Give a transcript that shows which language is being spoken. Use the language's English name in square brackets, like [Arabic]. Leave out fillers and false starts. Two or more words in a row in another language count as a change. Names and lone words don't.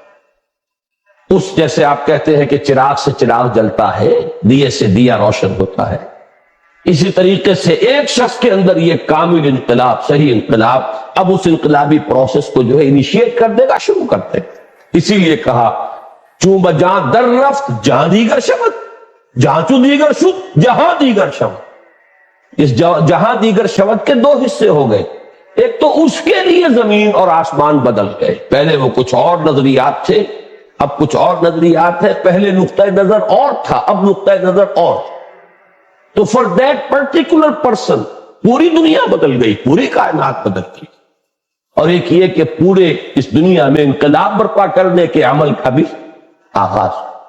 [Urdu] اس جیسے آپ کہتے ہیں کہ چراغ سے چراغ جلتا ہے، دیے سے دیا روشن ہوتا ہے، اسی طریقے سے ایک شخص کے اندر یہ کامل انقلاب، صحیح انقلاب، اب اس انقلابی پروسیس کو جو ہے انیشیٹ کر دے گا، شروع کر دے گا۔ اسی لیے کہا [Persian] چون بجاں در رفت جہاں دیگر شود، جہاں چو دیگر شد جہاں دیگر شود۔ [Urdu] اس [Persian] جہاں دیگر شود [Urdu] کے دو حصے ہو گئے، ایک تو اس کے لیے زمین اور آسمان بدل گئے، پہلے وہ کچھ اور نظریات تھے، اب کچھ اور نظریات ہے، پہلے نقطہ نظر اور تھا، اب نقطہ نظر اور۔ تو [English] for that particular person [Urdu] پوری دنیا بدل گئی، پوری کائنات بدل گئی، اور ایک یہ کہ پورے اس دنیا میں انقلاب برپا کرنے کے عمل کا بھی آغاز۔